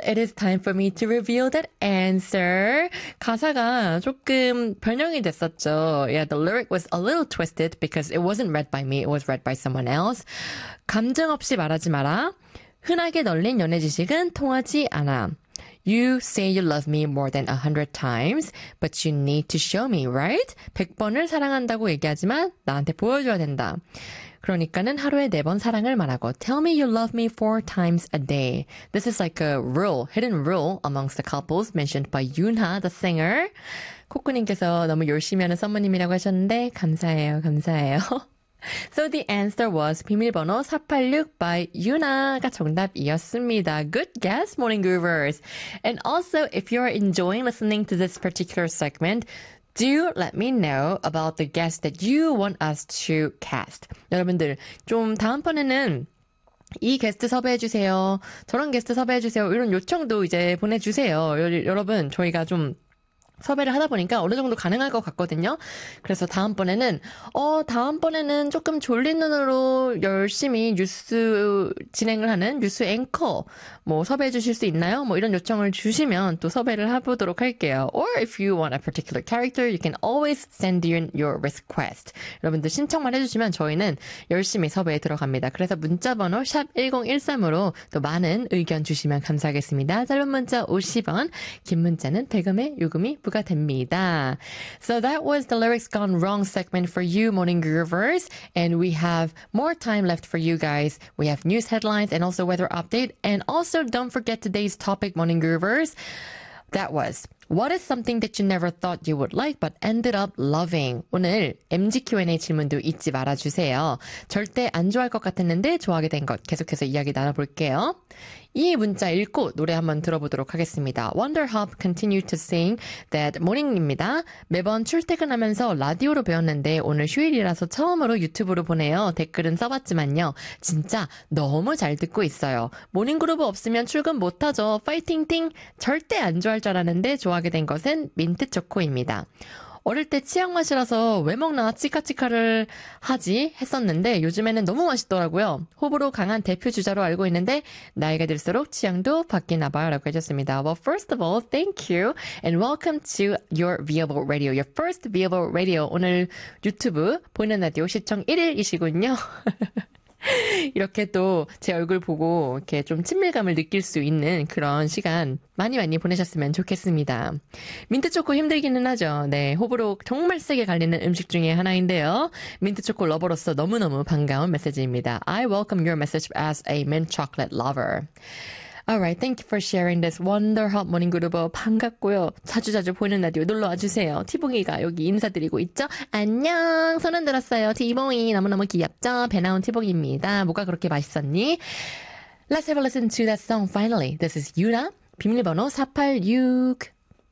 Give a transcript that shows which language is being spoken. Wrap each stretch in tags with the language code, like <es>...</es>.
<en>It is time for me to reveal that answer.</en> <ko>가사가 조금 변형이 됐었죠.</ko> <en>Yeah, the lyric was a little twisted because it wasn't read by me. It was read by someone else.</en> <ko>감정 없이 말하지 마라. 흔하게 널린 연애 지식은 통하지 않아.</ko> <en>You say you love me more than 100 times, but you need to show me, right?</en> <ko>100번을 사랑한다고 얘기하지만 나한테 보여줘야 된다. 그러니까는 하루에 네 번 사랑을 말하고</ko> <en>Tell me you love me 4 times a day. This is like a rule, hidden rule amongst the couples mentioned by Yoonha, the singer.</en> <ko>코코님께서 너무 열심히 하는 선모님이라고 하셨는데 감사해요, 감사해요.</ko> <en>So the answer was 비밀번호 486 by Yoonha가</en> <ko>정답이었습니다.</ko> <en>Good guess, Morning Groovers. And also, if you are enjoying listening to this particular segment, Do let me know about the guest that you want us to cast.</en> <ko>여러분들, 좀 다음번에는 이 게스트 섭외해주세요. 저런 게스트 섭외해주세요. 이런 요청도 이제 보내주세요. 여러분, 저희가 좀 섭외를 하다 보니까 어느 정도 가능할 것 같거든요. 그래서 다음번에는 다음번에는 조금 졸린 눈으로 열심히 뉴스 진행을 하는 뉴스 앵커 뭐 섭외해 주실 수 있나요? 뭐 이런 요청을 주시면 또 섭외를 해보도록 할게요.</ko> <en>Or if you want a particular character, you can always send in your request.</en> <ko>여러분들 신청만 해주시면 저희는 열심히 섭외에 들어갑니다. 그래서 문자번호 #1013으로 또 많은 의견 주시면 감사하겠습니다. 짧은 문자 50원, 긴 문자는 100원의 요금이 부과됩니다. So that was the lyrics gone wrong segment for you, Morning Groovers. And we have more time left for you guys. We have news headlines and also weather update. And also don't forget today's topic, Morning Groovers. That was, what is something that you never thought you would like but ended up loving? 오늘 MG Q&A 질문도 잊지 말아주세요. 절대 안 좋아할 것 같았는데 좋아하게 된 것 계속해서 이야기 나눠볼게요. 이 문자 읽고 노래 한번 들어보도록 하겠습니다.</ko> <en>Wonderhop continued to sing that morning입니다.</en> <ko>매번 출퇴근하면서 라디오로 배웠는데 오늘 휴일이라서 처음으로 유튜브로 보내요. 댓글은 써봤지만요. 진짜 너무 잘 듣고 있어요. 모닝그룹 없으면 출근 못하죠. 파이팅팅! 절대 안 좋아할 줄 알았는데 좋아하게 된 것은 민트초코입니다. 어릴 때 치약 맛이라서 왜 먹나 치카치카를 하지 했었는데 요즘에는 너무 맛있더라고요. 호불호 강한 대표 주자로 알고 있는데 나이가 들수록 취향도 바뀌나 봐요 라고 해줬습니다.</ko> <en>Well, first of all, thank you and welcome to your viable radio, your first viable radio.</en> <ko>오늘 유튜브 보이는 라디오 시청 1일이시군요. 이렇게 또 제 얼굴 보고 이렇게 좀 친밀감을 느낄 수 있는 그런 시간 많이 많이 보내셨으면 좋겠습니다. 민트초코 힘들기는 하죠. 네, 호불호 정말 세게 갈리는 음식 중에 하나인데요. 민트초코 러버로서 너무너무 반가운 메시지입니다.</ko> <en>I welcome your message as a mint chocolate lover. Alright, thank you for sharing this Wonderhop Morning Groove.</en> <ko>반갑고요. 자주자주 보이는 라디오 놀러와주세요. 티봉이가 여기 인사드리고 있죠? 안녕! 손은 들었어요. 티봉이 너무너무 귀엽죠? 배 나온 티봉입니다. 뭐가 그렇게 맛있었니?</ko> <en>Let's have a listen to that song finally. This is Yoonha, 비밀번호 486.</en>